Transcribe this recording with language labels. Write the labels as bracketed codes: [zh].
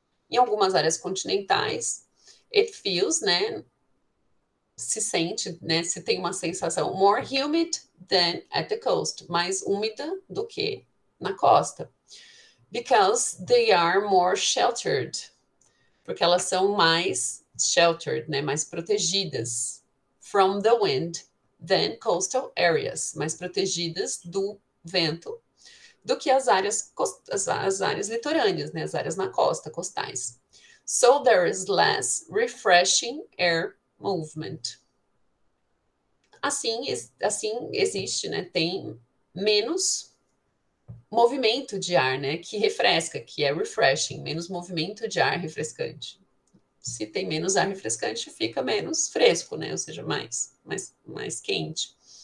[pt] Em algumas áreas continentais, [en] it feels, [pt] né, se sente, né, se tem uma sensação [en] more humid than at the coast, [pt] mais úmida do que na costa. [en] Because they are more sheltered. [pt] Porque elas são mais sheltered, né, mais protegidas [en] from the wind than coastal areas, [pt] mais protegidas do vento do que as áreas litorâneas, né, as áreas na costa, costais. [en] So there is less refreshing air movement. [pt] Assim existe, né, tem menos movimento de ar, né, que refresca, que é refreshing, menos movimento de ar refrescante. Se tem menos ar refrescante, fica menos fresco, né, ou seja, mais quente.